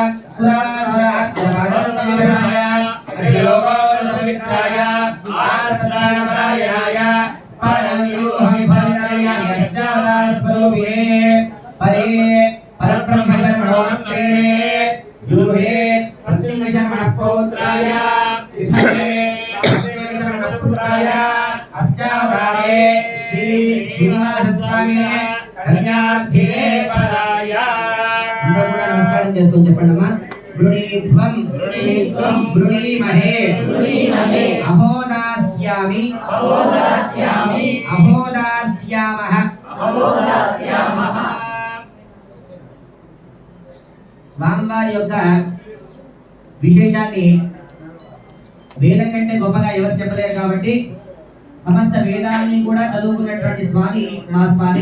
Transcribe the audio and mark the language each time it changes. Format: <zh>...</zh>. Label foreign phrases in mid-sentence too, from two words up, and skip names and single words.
<sa>సురాసురాయ త్రిలోకోపవిత్రాయ ఆర్తత్రాణపరాయణాయ పరమవిభూమిభావితరయ యజ్ఞావతార స్వరూపిణే పరే పరబ్రహ్మ శర్మణోనక్తే యూహే ప్రత్యుంగ శర్మణ పౌత్రాయ విధే శర్మణ పుత్రాయ అర్చావతారే శ్రీ శ్రీనివాస స్వామినే కన్యార్థినే పరాయ.</sa> <te>అందరూ కూడా నమస్కారం చేస్తూ చెప్పండి అమ్మా.</te> <sa>वृणीध्वं वृणीमहे अहोदास्यामि अहोदास्यामः</sa> <te>స్వామివారి యొక్క విశేషాన్ని వేదం కంటే గొప్పగా ఎవరు చెప్పలేరు కాబట్టి సమస్త వేదాలని కూడా చదువుకున్నటువంటి స్వామి మా స్వామి.</te>